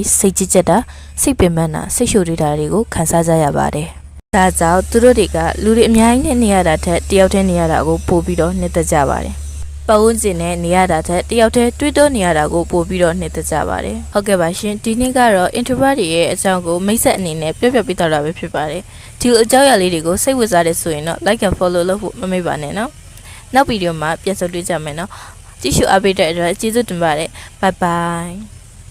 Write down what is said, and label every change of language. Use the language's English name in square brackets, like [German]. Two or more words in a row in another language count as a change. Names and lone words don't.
[Burmese] စိတ်ကြည်ကြက်တာစိတ်ပင်ပန်းတာစိတ်ရှုပ်နေတာတွေကိုခံစားကြရပါတယ်။ဒါကြောင့်သူတို့တွေကလူတွေအများကြီးနဲ့နေရတာထက်တယောက်တည်းနေရတာကိုပို့ပြီးတော့နှစ်သက်ကြပါတယ်။ပတ်ဝန်းကျင်နဲ့နေရတာထက်တယောက်တည်းတွေးတောနေရတာကိုပို့ပြီးတော့နှစ်သက်ကြပါတယ်။ဟုတ်ကဲ့ပါရှင်ဒီနေ့ကတော့ Introvert တွေရဲ့အကြောင်းကိုမိတ်ဆက်အနေနဲ့ပြောပြပေးတော့တာပဲဖြစ်ပါတယ်။ဒီအကြောင်းအရာလေးတွေကိုစိတ်ဝင်စားတဲ့ဆိုရင်တော့ [English] like and follow [Burmese] လုပ်ဖို့မမေ့ပါနဲ့နော်။နောက်ဗီဒီယိုမှာပြန်ဆုံတွေ့ကြမယ်နော်။ကြည့်ရှုအားပေးတဲ့အတွက်ကျေးဇူးတင်ပါတယ်။ [English] Bye bye